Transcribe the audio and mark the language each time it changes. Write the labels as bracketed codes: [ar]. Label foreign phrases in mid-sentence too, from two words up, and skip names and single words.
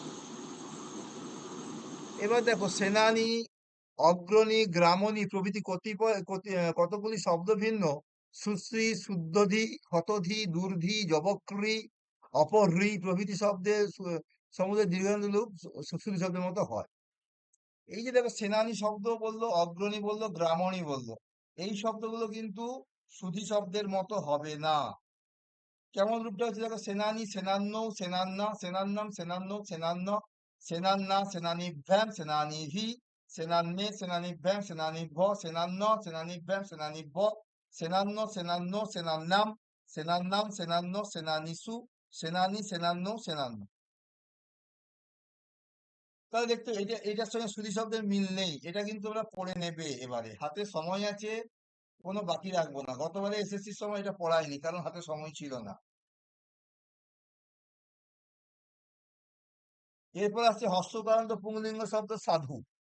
[bn] এবার দেখো সেনানী, অগ্রণী, গ্রামণী প্রভৃতি কতগুলি শব্দ ভিন্ন সুশ্রী, শুদ্ধধি, হতধি, দূর্ধি, জবক্রী, অপহ্রী প্রভৃতি শব্দের সমুদ্রের দীর্ঘান্ত রূপ সুশ্রী শব্দের মতো হয়। এই যে দেখো সেনানী শব্দ বললো, অগ্রণী বললো, গ্রামণী বললো, এই শব্দগুলো কিন্তু সুধী শব্দের মতো হবে না। কেমন রূপটা হচ্ছে দেখো, [sa] সেনানী, সেনান্ন, সেনান্না, সেনান্নাম, সেনান্ন, সেনান্ন, সেনান্না, সেনানিভ্যাম, সেনানিভি, সেনান্নে, সেনানিভ্যাম, সেনানিভ্য, সেনান্ন, সেনানিভ্যাম, সেনানিভ্য, সেনান্ন, সেনান্ন, সেনান্নাম, সেনান্নাম, সেনান্ন, সেনানিসু, সেনানি, সেনান্ন, সেনান্ন। [bn] তাহলে দেখতে এটার সঙ্গে সুধী শব্দের মিল নেই, এটা কিন্তু আমরা পড়ে নেবে এবারে, হাতে সময় আছে, কোনো বাকি রাখবো না। গতবারে এসএসসির সময় এটা পড়ায়নি, কারণ হাতে সময় ছিল না। এরপর আসছে হর্ষকারান্ত পুংলিঙ্গ শব্দ সাধু।